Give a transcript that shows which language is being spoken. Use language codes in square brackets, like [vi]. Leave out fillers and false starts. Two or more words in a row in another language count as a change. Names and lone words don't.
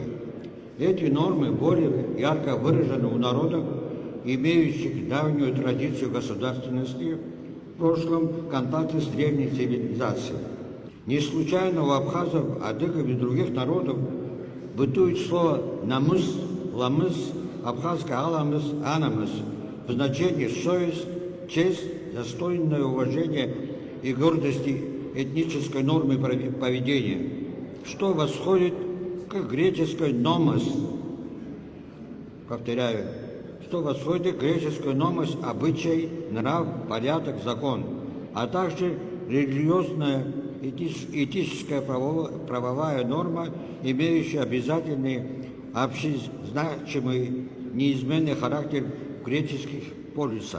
[ru] Эти нормы более ярко выражены у народов, имеющих давнюю традицию государственности, в прошлом контакте с древней цивилизацией. Не случайно у абхазов, адыгов и других народов бытует слово «намыс», «ламыс», абхазское «аламыс», «анамыс» в значении «совесть», «честь», «достойное уважение» и гордости этнической нормы поведения, что восходит к греческой «номос». Повторяю, что восходит к греческой «номос» – обычай, нрав, порядок, закон, а также религиозная, этическая правовая норма, имеющая обязательный, общезначимый, неизменный характер в греческих полисах.